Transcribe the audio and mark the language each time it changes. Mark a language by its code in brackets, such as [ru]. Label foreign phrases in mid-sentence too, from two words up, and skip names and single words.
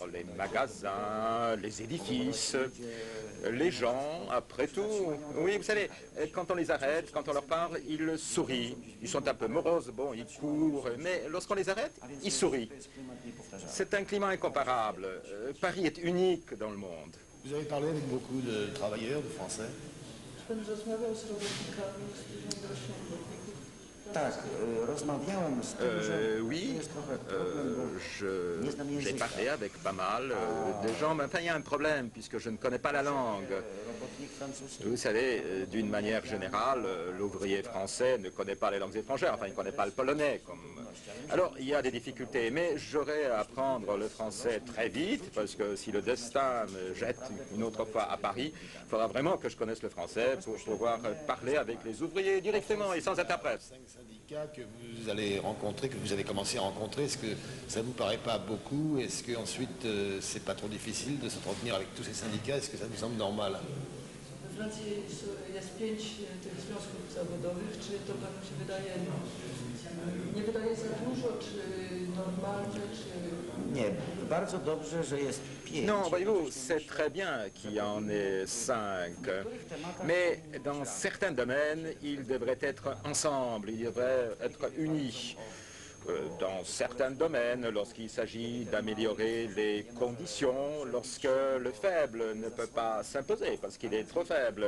[fr] Les magasins, les édifices, les gens, après tout. Oui, vous savez, quand on les arrête, quand on leur parle, ils sourient. Ils sont un peu moroses, bon, ils courent, mais lorsqu'on les arrête, ils sourient. C'est un climat incomparable. Paris est unique dans le monde. Vous avez parlé avec beaucoup de travailleurs, de Français? [pl] Pan rozmawiał z robotnikami, z dużą ilością. [fr] Oui, j'ai parlé avec pas mal de gens, mais enfin il y a un problème puisque je ne connais pas la langue. Vous savez, d'une manière générale, l'ouvrier français ne connaît pas les langues étrangères, enfin il ne connaît pas le polonais. Alors il y a des difficultés, mais j'aurai à apprendre le français très vite parce que si le destin me jette une autre fois à Paris, il faudra vraiment que je connaisse le français pour pouvoir parler avec les ouvriers directement et sans interprète. Syndicats que vous allez rencontrer, que vous avez commencé à rencontrer, est-ce que ça vous paraît pas beaucoup? Est-ce qu'ensuite c'est pas trop difficile de s'entretenir avec tous ces syndicats? Est-ce que ça vous semble normal? [pl] We Francji jest 5 tych związków zawodowych. Czy to panu się wydaje, nie wydaje za dużo, czy normalne, czy... Nie, bardzo dobrze, że jest 5. [fr] Non, voyez-vous, c'est très bien qu'il y en ait 5. Mais dans certains domaines, ils devraient être ensemble, ils devraient être unis. Dans certains domaines, lorsqu'il s'agit d'améliorer les conditions, lorsque le faible ne peut pas s'imposer parce qu'il est trop faible.